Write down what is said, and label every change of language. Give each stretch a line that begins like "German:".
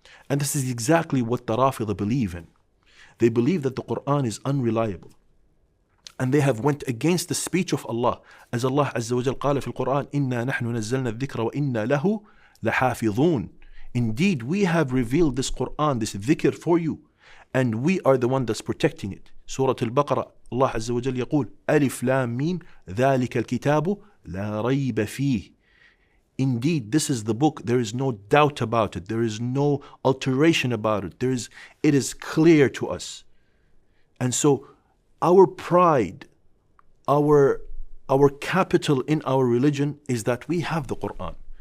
English: And this is exactly what the Rafidah believe in. They believe that the Qur'an is unreliable. And they have went against the speech of Allah. As Allah Azza wa Jal qala fi al-Qur'an,
Arabic: إِنَّا نَحْنُ نَزَّلْنَا الذِّكْرَ وَإِنَّا لَهُ لَحَافِظُونَ.
English: Indeed, we have revealed this Qur'an, this dhikr for you, and we are the one that's protecting it.
Arabic: Surah Al-Baqarah, Allah Azza wa Jal يقول ألف لام ميم ذلك الكتاب لا ريب فيه.
English: Indeed, this is the book, there is no doubt about it, there is no alteration about it, it is clear to us. And so our pride, our capital in our religion is that we have the Qur'an.